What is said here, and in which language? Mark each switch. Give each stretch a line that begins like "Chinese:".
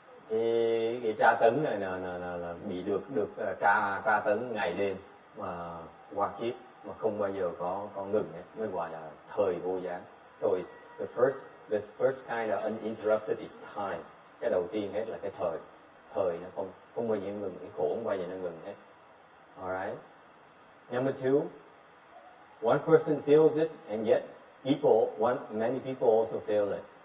Vietnamese: Cái tra tấn này là bị được tra tấn ngày đêm mà qua kiếp mà không bao giờ có ngừng ấy, mới gọi là thời vô gián.
English: So it's the first kind of uninterrupted is time.
Vietnamese: Cái đầu tiên hết là cái thời nó không bao giờ ngừng, cái khổ không bao giờ nó ngừng hết.
English: Alright. Number two, one person feels it, and yet many people also feel it.